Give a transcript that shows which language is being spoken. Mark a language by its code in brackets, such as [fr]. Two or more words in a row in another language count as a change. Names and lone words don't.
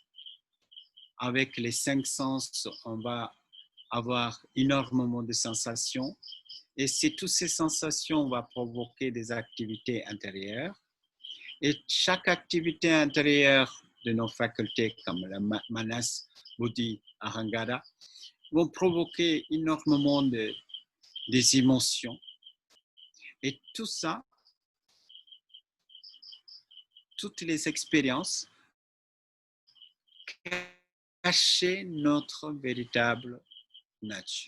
[fr] Avec les 5 sens, on va avoir énormément de sensations. Et toutes ces sensations vont provoquer des activités intérieures. Et chaque activité intérieure de nos facultés, comme la [sa] manas, buddhi, ahangara, [fr] vont provoquer énormément des émotions. Et tout ça, toutes les expériences, cachent notre véritable nature.